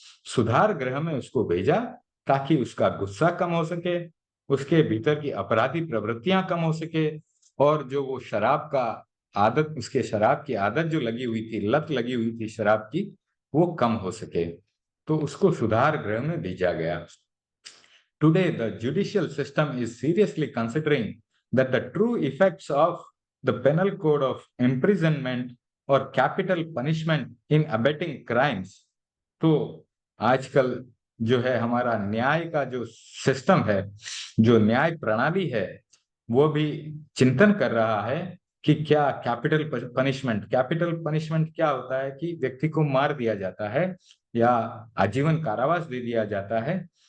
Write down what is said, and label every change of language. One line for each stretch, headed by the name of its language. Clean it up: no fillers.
Hindi: सुधार गृह में उसको भेजा ताकि उसका गुस्सा कम हो सके, उसके भीतर की अपराधी प्रवृत्तियां कम हो सके, और जो वो शराब का आदत, उसके शराब की आदत जो लगी हुई थी, लत लगी हुई थी शराब की, वो कम हो सके। तो उसको सुधार गृह में भेजा गया।
English: Today, the judicial system is seriously considering that the true effects of the penal code of imprisonment or capital punishment in abetting crimes।
Hindi: तो आजकल जो है हमारा न्याय का जो सिस्टम है, जो न्याय प्रणाली है, वो भी चिंतन कर रहा है कि क्या कैपिटल पनिशमेंट क्या होता है कि व्यक्ति को मार दिया जाता है या आजीवन कारावास दे दिया जाता है।